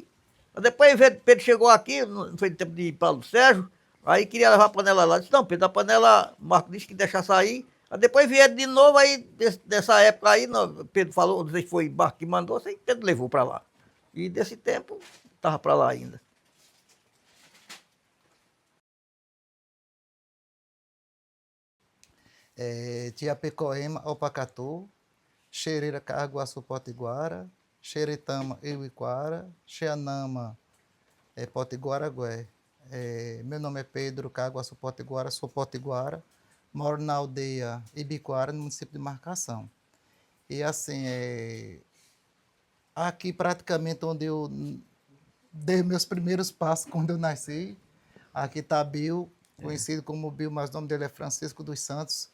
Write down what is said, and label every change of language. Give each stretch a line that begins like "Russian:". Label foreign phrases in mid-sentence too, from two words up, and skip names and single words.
Portuguese: Depois Pedro chegou aqui, não foi tempo de Paulo Sérgio, aí queria levar a panela lá. Disse, não, Pedro, a panela, Marco disse que deixa sair. Aí depois vieram de novo, aí dessa época aí, Pedro falou, não sei se foi Marco que mandou, sei que Pedro levou para lá. E desse tempo, estava para lá ainda. Tiapecoema, Opacatu, Xereira, Carguaçu, Potiguara, Xeretama, Iuiquara, Xeanama, Potiguaragué. Meu nome é Pedro, Carguaçu, Potiguara, sou potiguara, moro na aldeia Ibicoara, no município de Marcação. E assim, aqui praticamente onde eu dei meus primeiros passos quando eu nasci, aqui está Bill, conhecido como Bill, mas o nome dele é Francisco dos Santos.